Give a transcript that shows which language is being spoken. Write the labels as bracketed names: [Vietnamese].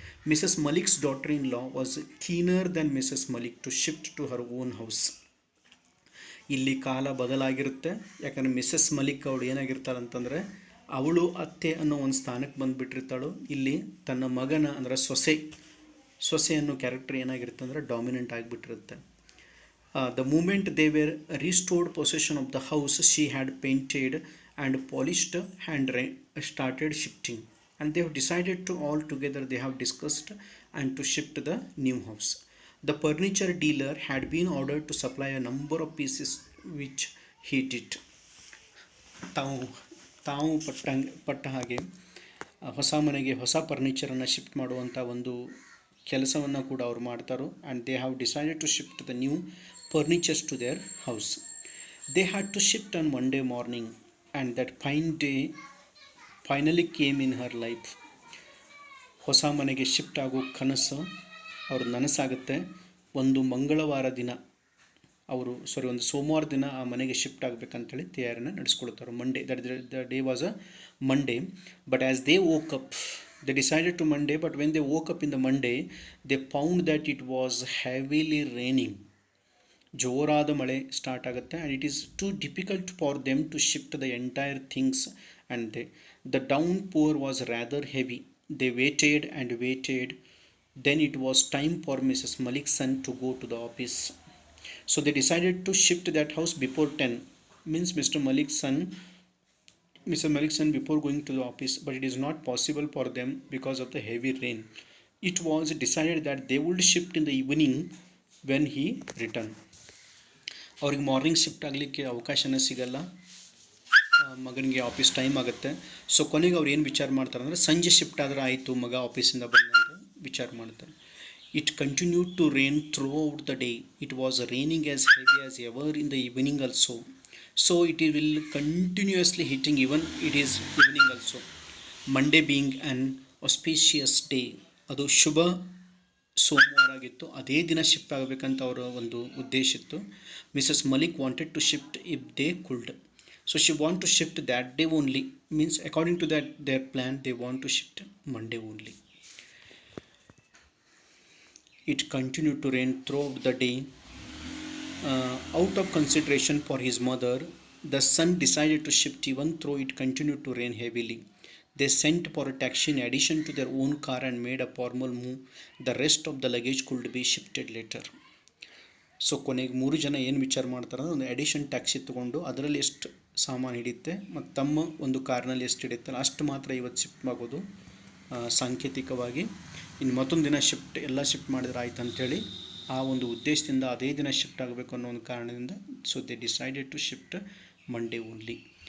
[English] Mrs Malik's daughter in law was keener then Mrs Malik to shift to her own house. [Kannada] ಇಲ್ಲಿ ಕಾಲ ಬದಲಾಗಿರುತ್ತೆ. ಯಾಕಂದರೆ Mrs Malik ಅವಳು ಏನಾಗಿರ್ತಾಳೆ ಅಂತಂದರೆ, ಅವಳು ಅತ್ತೆ ಅನ್ನೋ ಒಂದು ಸ್ಥಾನಕ್ಕೆ ಬಂದುಬಿಟ್ಟಿರ್ತಾಳು. ಇಲ್ಲಿ ತನ್ನ ಮಗನ ಅಂದರೆ ಸೊಸೆ ಅನ್ನೋ ಕ್ಯಾರೆಕ್ಟರ್ ಏನಾಗಿರುತ್ತೆ ಅಂದರೆ dominant ಆಗಿಬಿಟ್ಟಿರುತ್ತೆ. [English] The moment they were restored possession of the house, she had painted and polished and started shifting. And they have decided to all together, they have discussed and to shift the new house. The furniture dealer had been ordered to supply a number of pieces which he did. [Kannada] ತಾವು ತಾವು ಪಟ್ಟ ಹಾಗೆ ಹೊಸ ಮನೆಗೆ ಹೊಸ ಫರ್ನಿಚರನ್ನು shift ಮಾಡುವಂಥ ಒಂದು ಕೆಲಸವನ್ನು ಕೂಡ ಅವರು ಮಾಡ್ತಾರೋ. [English] And they have decided to shift the new furnitures to their house. They had to shift on Monday morning and that fine day finally came in her life. [Kannada] ಹೊಸ ಮನೆಗೆ ಶಿಫ್ಟ್ ಆಗೋ ಕನಸು ಅವ್ರ ನನಸಾಗುತ್ತೆ. ಒಂದು ಮಂಗಳವಾರ ದಿನ ಒಂದು ಸೋಮವಾರ ದಿನ ಆ ಮನೆಗೆ shift ಆಗಬೇಕಂತೇಳಿ ತಯಾರಿನ ನಡೆಸ್ಕೊಳ್ತಾರೆ. [English] Monday, the day was a Monday. But as they woke up, they decided to Monday, but when they woke up in the Monday they found that it was heavily raining. [Kannada] ಜೋರಾದ ಮಳೆ start ಆಗುತ್ತೆ. [English] And it is too difficult for them to shift the entire things and the downpour was rather heavy. They waited and waited. Then it was time for Mrs. Malik's son to go to the office. So they decided to shift that house before 10. Means Mr. Malik's son before going to the office. But it is not possible for them because of the heavy rain. It was decided that they would shift in the evening when he returned. [Kannada] ಅವ್ರಿಗೆ morning shift ಆಗಲಿಕ್ಕೆ ಅವಕಾಶನೇ ಸಿಗಲ್ಲ, ಮಗನಿಗೆ office time ಆಗುತ್ತೆ. So ಕೊನೆಗೆ ಅವ್ರು ಏನು ವಿಚಾರ ಮಾಡ್ತಾರೆ ಅಂದರೆ ಸಂಜೆ ಶಿಫ್ಟ್ ಆದರೆ ಆಯಿತು, ಮಗ ಆಫೀಸಿಂದ ಬಂದಂತ ವಿಚಾರ ಮಾಡ್ತಾರೆ. [English] It continued to rain throughout the day. It was raining as heavy as ever in the evening also. So it will continuously hitting even it is evening also. Monday being an auspicious day, [Kannada] ಅದು ಶುಭ ಸೋಮವಾರ ಆಗಿತ್ತು. ಅದೇ ದಿನ shift ಆಗಬೇಕಂತ ಅವರ ಒಂದು ಉದ್ದೇಶ ಇತ್ತು. [English] Mrs Malik wanted to shift if they could. So she want to shift that day only. Means according to that their plan they want to shift Monday only. It continued to rain throughout the day. Out of consideration for his mother, the son decided to shift even though it continued to rain heavily. They sent for a taxi in addition to their own car and made a formal move. The rest of the luggage could be shifted later. [Kannada] So ಕೊನೆಗೆ 3 ಜನ ಏನು ವಿಚಾರ ಮಾಡ್ತಾರೆ ಅಂದರೆ ಒಂದು edition taxi ತೊಗೊಂಡು ಅದರಲ್ಲಿ ಎಷ್ಟು ಸಾಮಾನು ಹಿಡಿಯುತ್ತೆ ಮತ್ತು ತಮ್ಮ ಒಂದು ಕಾರ್ನಲ್ಲಿ ಎಷ್ಟು ಹಿಡಿಯುತ್ತಲ್ಲ ಅಷ್ಟು ಮಾತ್ರ ಇವತ್ತು ಶಿಫ್ಟ್ ಆಗೋದು ಸಾಂಕೇತಿಕವಾಗಿ. ಇನ್ನು ಮತ್ತೊಂದು ದಿನ ಎಲ್ಲ ಶಿಫ್ಟ್ ಮಾಡಿದ್ರೆ ಆಯ್ತು ಅಂಥೇಳಿ ಆ ಒಂದು ಉದ್ದೇಶದಿಂದ ಅದೇ ದಿನ ಶಿಫ್ಟ್ ಆಗಬೇಕು ಅನ್ನೋ ಒಂದು ಕಾರಣದಿಂದ [English] So they decided to shift Monday only.